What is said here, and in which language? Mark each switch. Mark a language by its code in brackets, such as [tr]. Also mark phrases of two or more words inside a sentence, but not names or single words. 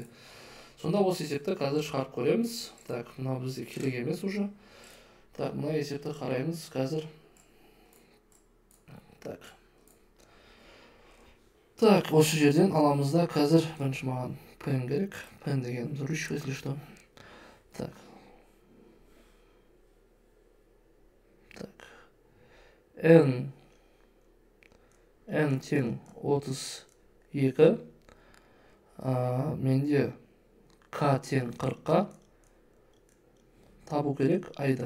[kk] Сонда осы есепті қазір шығарып көреміз. Так, мынау бізде керек емес уже. Так, мына есепті қараймыз қазір. Так. Так, осы жерден аламыз да қазір бірінші маған пен керек. Пен дегеніміз ручка, [ru] если что. Так. [kk] N тең 32, менде К тең 40-қа табу керек I-ды.